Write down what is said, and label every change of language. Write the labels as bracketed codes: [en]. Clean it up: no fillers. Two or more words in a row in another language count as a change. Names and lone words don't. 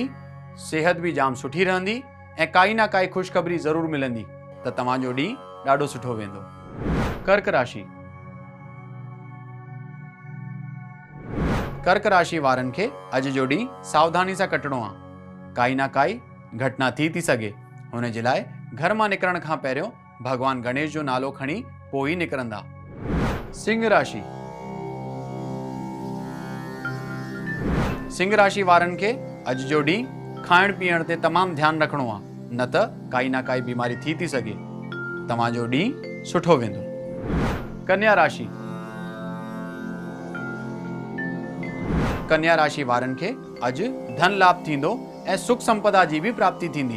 [sd] सेहत बि जाम सुठी रहंदी ऐं काई ना काई ख़ुशख़बरी ज़रूर मिलंदी त तव्हांजो ॾींहुं ॾाढो सुठो वेंदो। कर्क राशि। कर्क राशि वारनि खे अॼु जो ॾींहुं सावधानी सां कटणो आहे। काई ना काई घटना थी सघे। हुन जे लाइ घर मां निकिरण खां पहिरियों भगवान गणेश जो नालो खणी पोइ ई निकिरंदा। सिंह राशि। सिंह राशि वारनि खे अॼु जो ॾींहुं खाइण पीअण ते तमामु ध्यानु रखणो आहे, न त काई ना काई बीमारी थी सघे। तव्हांजो ॾींहुं सुठो वेंदो। कन्या राशि। कन्या राशि वारनि खे अॼु धन लाभ थींदो ऐं सुख संपदा जी बि प्राप्ति थींदी।